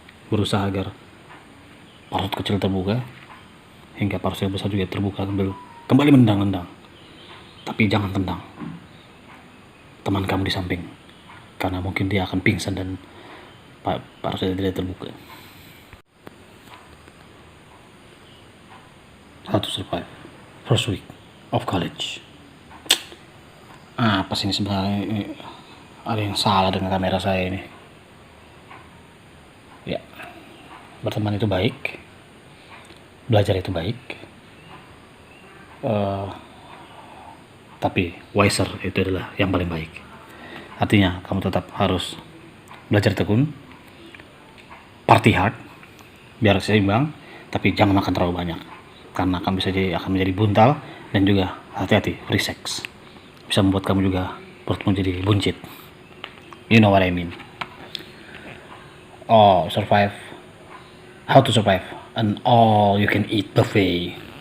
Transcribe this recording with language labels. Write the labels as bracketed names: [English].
[Indonesian] Berusaha agar parasut kecil terbuka hingga parasut yang besar juga terbuka, kembali menendang-nendang. Tapi jangan tendang teman kamu di samping, karena mungkin dia akan pingsan dan parasutnya tidak terbuka. [English] How to survive first week of college. [Indonesian] Apa sih ini sebenarnya? Ada yang salah dengan kamera saya ini. Ya, berteman itu baik, belajar itu baik, tapi wiser itu adalah yang paling baik. Artinya kamu tetap harus belajar tekun, [English] party hard, [Indonesian] biar seimbang, tapi jangan makan terlalu banyak, karena akan menjadi buntal, dan juga hati-hati [English] free sex [Indonesian] bisa membuat kamu juga perutmu jadi buncit. [English] You know what I mean. How to survive an all you can eat buffet.